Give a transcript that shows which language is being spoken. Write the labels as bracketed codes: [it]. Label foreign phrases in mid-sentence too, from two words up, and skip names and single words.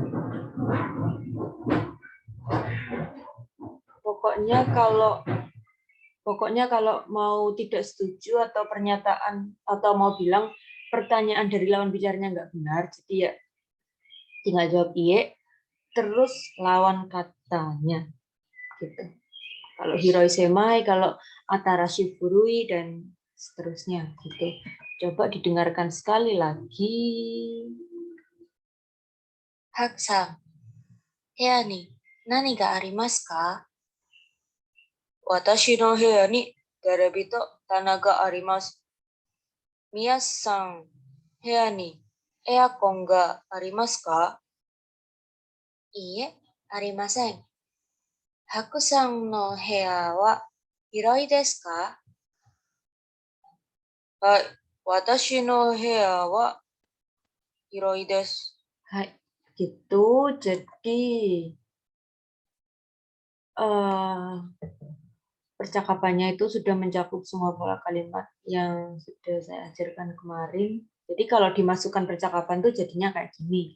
[id] Pokoknya kalau mau tidak setuju atau pernyataan atau mau bilang pertanyaan dari lawan bicaranya nggak benar, jadi ya tinggal jawab iya, terus lawan katanya. Gitu. Kalau [ja] 広い 狭い, [id] kalau [ja] 新しい 古い, [id] dan seterusnya. Gitu. Coba didengarkan sekali lagi. [ja] ハクさん、部屋に何がありますか? 私の部屋にテレビと棚があります. ミヤスさん、部屋にエアコンがありますか? いいえ、ありません. ハクさんの部屋は広いですか? はい、私の部屋は広いです. [id] Hai, gitu. Jadi percakapannya itu sudah mencakup semua pola kalimat yang sudah saya ajarkan kemarin. Jadi kalau dimasukkan percakapan tuh jadinya kayak gini.